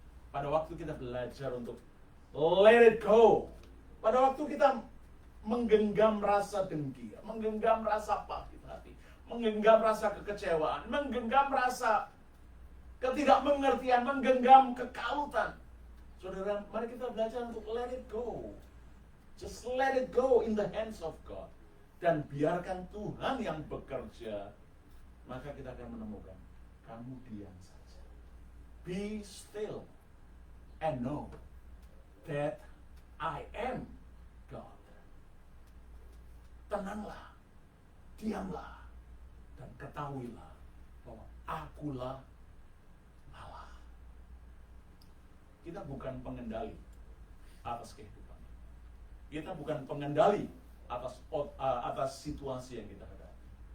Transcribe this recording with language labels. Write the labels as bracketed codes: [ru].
[id] Pada waktu kita belajar untuk [en] let it go, [id] pada waktu kita menggenggam rasa dengki, menggenggam rasa pahit hati, menggenggam rasa kekecewaan, menggenggam rasa ketidakmengertian, menggenggam kekalutan. Saudara, mari kita belajar untuk [en] let it go. Just let it go in the hands of God. [id] Dan biarkan Tuhan yang bekerja. Maka kita akan menemukan, kamu diam saja. [en] Be still and know that I am God. [id] Tenanglah, diamlah, dan ketahuilah bahwa akulah Allah. Kita bukan pengendali atas kehidupan. Kita bukan pengendali atas situasi yang kita hadapi.